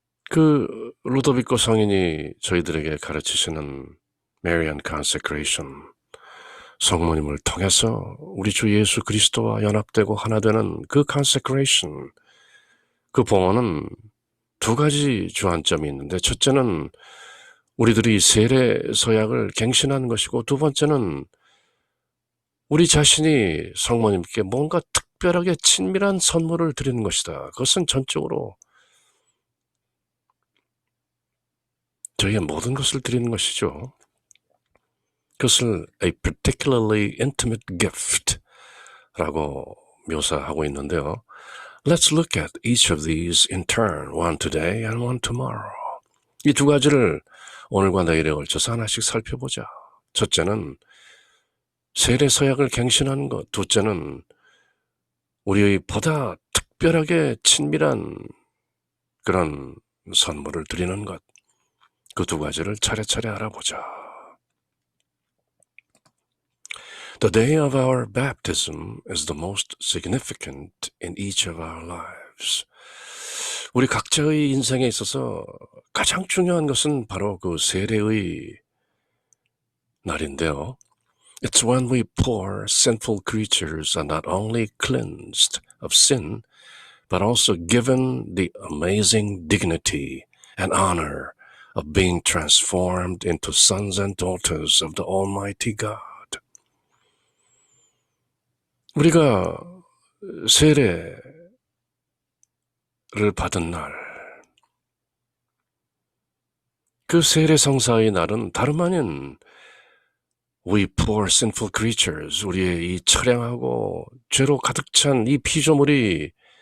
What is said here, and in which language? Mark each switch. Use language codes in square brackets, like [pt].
[ko] 그 루도비코 성인이 저희들에게 가르치시는 Marian consecration, 성모님을 통해서 우리 주 예수 그리스도와 연합되고 하나 되는 그 consecration, 그 봉헌은 두 가지 주안점이 있는데, 첫째는 우리들이 세례 서약을 갱신하는 것이고, 두 번째는 우리 자신이 성모님께 뭔가 특별하게 친밀한 선물을 드리는 것이다. 그것은 전적으로 저희의 모든 것을 드리는 것이죠. 그것을 [en] a particularly intimate gift [ko] 라고 묘사하고 있는데요. [en] Let's look at each of these in turn, one today and one tomorrow. [ko] 이 두 가지를 오늘과 내일에 걸쳐서 하나씩 살펴보자. 첫째는 세례 서약을 갱신하는 것, 둘째는 우리의 보다 특별하게 친밀한 그런 선물을 드리는 것, 그 두 가지를 차례차례 알아보자. [en] The day of our baptism is the most significant in each of our lives. [ko] 우리 각자의 인생에 있어서 가장 중요한 것은 바로 그 세례의 날인데요. [en] It's when we poor sinful creatures are not only cleansed of sin, but also given the amazing dignity and honor of being transformed into sons and daughters of the Almighty God. [ko] 우리가 세례를 받은 날, 그 세례 성사의 날은 다름 아닌 [en] we poor sinful creatures, [ko] 우리의 이 처량하고 죄로 가득 찬 이 피조물이